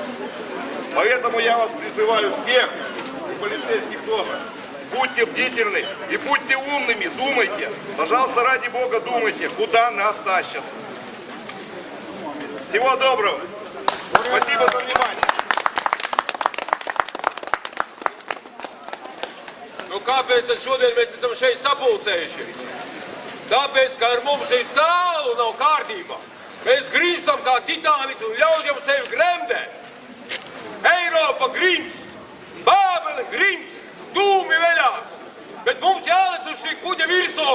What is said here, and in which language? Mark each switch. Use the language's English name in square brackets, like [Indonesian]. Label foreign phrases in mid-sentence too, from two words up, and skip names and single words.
[Russian] Поэтому я вас призываю всех, и полицейских тоже, будьте бдительны и будьте умными, думайте. Пожалуйста, ради Бога, думайте, куда нас тащат. Всего доброго. Спасибо за внимание. [Latvian] Nu, kāpēc tad šodien mēs esam šeit sapulcējušies? Tāpēc, ka ar mums ir tālu nav kārtībā. Mēs grimstam kā titānis un ļaujam sevi gremdēt. Eiropa grimst, Bābele grimst, dūmi veļās, bet mums jālec uz šī kuģa virsū.